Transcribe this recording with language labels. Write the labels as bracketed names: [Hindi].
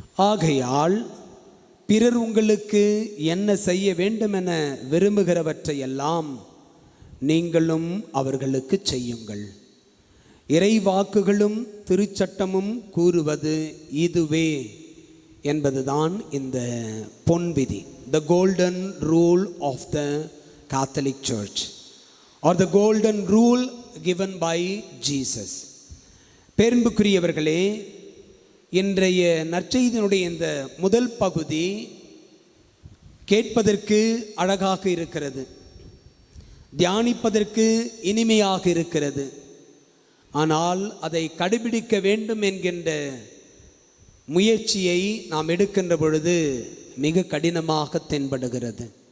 [Tamil] ஆகையால் பிறர் உங்களுக்கு என்ன செய்ய வேண்டுமென விரும்புகிறவற்றையெல்லாம் நீங்களும் அவர்களுக்கு செய்யுங்கள். இறை வாக்குகளும் திருச்சட்டமும் கூறுவது இதுவே என்பதுதான் இந்த பொன்விதி. [English] The golden rule of the Catholic Church or the golden rule given by Jesus. [Tamil] பேரன்புக்குரியவர்களே, இன்றைய நற்செய்தியினுடைய இந்த முதல் பகுதி கேட்பதற்கு அழகாக இருக்கிறது, தியானிப்பதற்கு இனிமையாக இருக்கிறது. ஆனால் அதை கடைபிடிக்க வேண்டும் என்கின்ற முயற்சியை நாம் எடுக்கின்ற பொழுது மிக கடினமாக தென்படுகிறது.